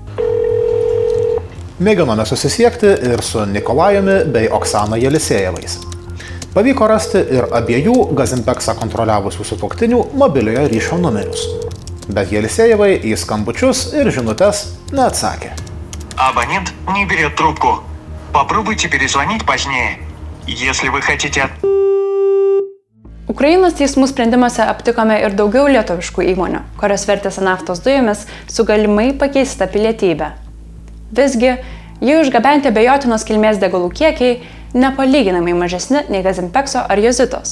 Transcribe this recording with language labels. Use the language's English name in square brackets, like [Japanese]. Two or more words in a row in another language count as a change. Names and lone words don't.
[Lithuanian] Mėginome susisiekti ir su Nikolajumi bei Oksana Jelisejevais. Pavyko rasti ir abiejų Gazimpeksą kontroliavusių sutuoktinių mobiliojo ryšio numerius. Bet Jelisejevai į skambučius ir žinutes neatsakė. [Russian] Абонент не берет трубку. Попробуйте перезвонить позднее. Если вы хотите... [Lithuanian] Ukrainos teismų sprendimuose aptikome ir daugiau lietuviškų įmonių, kurios vertėsi naftos dujomis su galimai pakeista pilietybė. Visgi, jų išgabenti abejotinos kilmės degalų kiekiai nepalyginamai mažesni nei Gazimpekso ar Jozitos.